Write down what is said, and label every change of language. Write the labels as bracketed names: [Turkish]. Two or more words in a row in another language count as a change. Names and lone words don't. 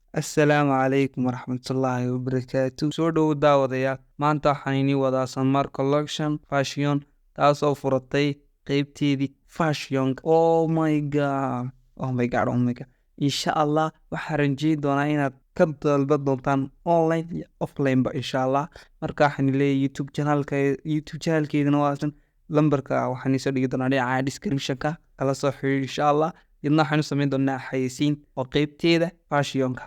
[Arabic] السلام عليكم ورحمة الله وبركاته. [Somali] Soo dhow daawadayaal. Maanta waxaan inii wadaa [English] Summer Collection Fashion [Somali] taasoo furatay qeybteedii fashionka. [English] Oh my god. Oh my god. Oh my god. [Arabic] إن شاء الله [Somali] waxaan rajeyn doonaa inaad ka dalban doontaan online iyo offline ba [Arabic] إن شاء الله. [Somali] Marka waxaan leeyahay YouTube channelkeedana waa lambarka waxaan isoo dhigi doonaa dhinaca description-ka kala soo xiriir [Arabic] إن شاء الله. [Somali] Idna waxaan u samayn doonaa xayeysiin oo qeybteeda fashionka.